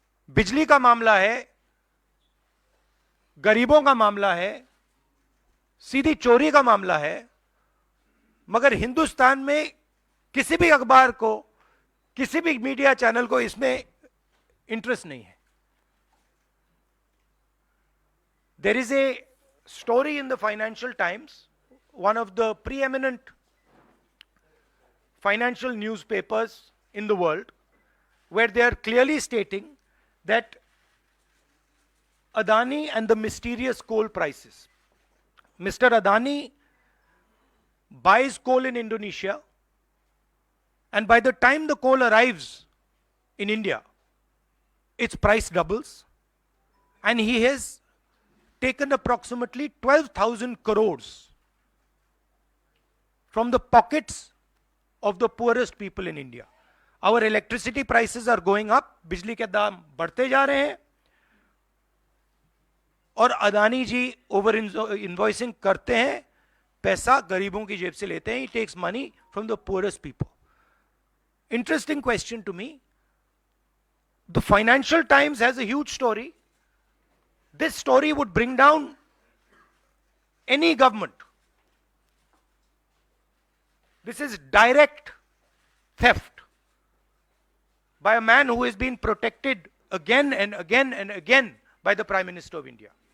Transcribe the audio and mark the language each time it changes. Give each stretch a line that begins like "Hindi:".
Hindi: बिजली का मामला है, गरीबों का मामला है, सीधी चोरी का मामला है, मगर हिंदुस्तान में किसी भी अखबार को, किसी भी मीडिया चैनल को इसमें इंटरेस्ट नहीं है।
English: There is a story in the Financial Times, one of the preeminent financial newspapers in the world, where they are clearly stating that Adani and the mysterious coal prices. Mr. Adani buys coal in Indonesia, and by the time the coal arrives in India, its price doubles, and he has taken approximately 12,000 crores from the pockets of the poorest people in India. Our electricity prices are going up,
Hindi: बिजली के दाम बढ़ते जा रहे हैं, और अदानी जी over invoicing करते हैं, पैसा गरीबों की जेब से लेते हैं.
English: He takes money from the poorest people. Interesting question to me. The Financial Times has a huge story. This story would bring down any government. This is direct theft by a man who has been protected again and again and again by the Prime Minister of India.